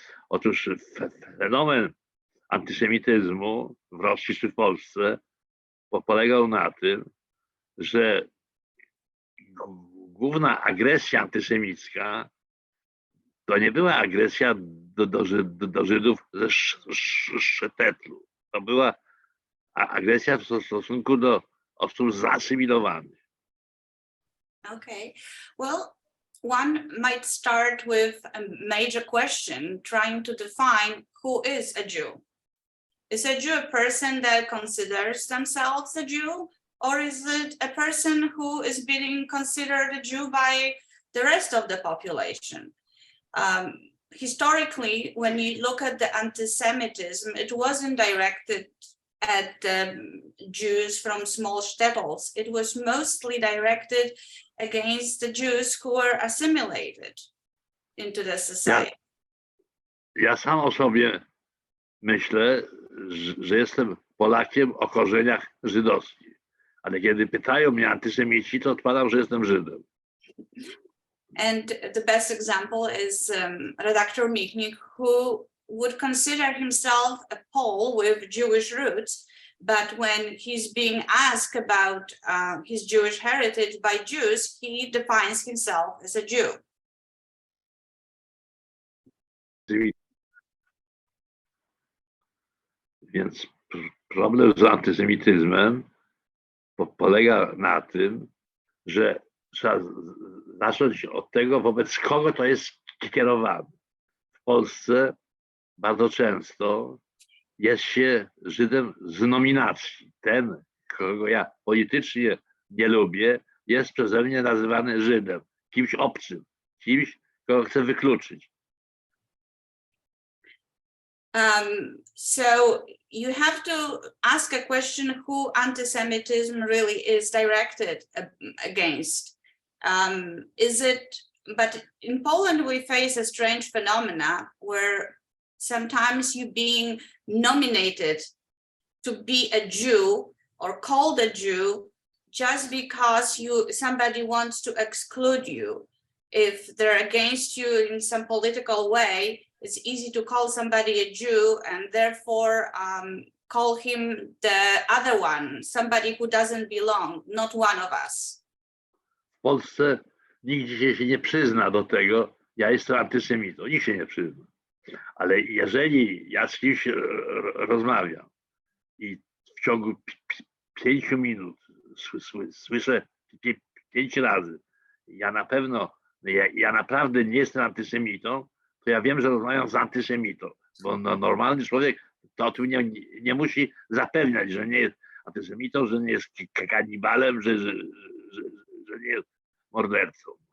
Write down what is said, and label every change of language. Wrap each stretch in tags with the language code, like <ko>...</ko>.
<pl>Otóż fenomen antysemityzmu w Rosji czy w Polsce polegał na tym, że główna agresja antysemicka to nie była agresja do Żydów ze Szetetlu. To była agresja w stosunku do osób zasymilowanych.</pl> <en>Okay, well, one might start with a major question, trying to define who is a Jew. Is a Jew a person that considers themselves a Jew, or is it a person who is being considered a Jew by the rest of the population? Historically, when you look at the anti-Semitism, it wasn't directed at Jews from small shtetls. It was mostly directed against the Jews who were assimilated into the society.</en> <pl>Ja sam o sobie myślę, że jestem Polakiem o korzeniach żydowskich. Ale kiedy pytają mnie antysemici, to odpowiadam, że jestem Żydem.</pl> <en>And the best example is redactor Michnik, who would consider himself a Pole with Jewish roots, but when he's being asked about his Jewish heritage by Jews, he defines himself as a Jew.</en> <pl>Więc problem z antysemityzmem polega na tym, że trzeba zacząć od tego, wobec kogo to jest kierowane. W Polsce bardzo często jest się Żydem z nominacji. Ten, kogo ja politycznie nie lubię, jest przeze mnie nazywany Żydem, kimś obcym, kimś, kogo chcę wykluczyć.</pl> <en>So you have to ask a question who anti-Semitism really is directed against. Is it, but in Poland we face a strange phenomena where sometimes you being nominated to be a Jew or called a Jew just because somebody wants to exclude you. If they're against you in some political way, it's easy to call somebody a Jew and therefore call him the other one, somebody who doesn't belong, not one of us.</en> <pl>W Polsce nikt się nie przyzna do tego, ja jestem antysemitą, nikt się nie przyzna. Ale jeżeli ja z kimś rozmawiam i w ciągu 5 minut słyszę 5 razy, ja naprawdę nie jestem antysemitą, to ja wiem, że rozmawiam z antysemitą, bo normalny człowiek to tu nie musi zapewniać, że nie jest antysemitą, że nie jest kanibalem, że nie jest mordercą.</pl>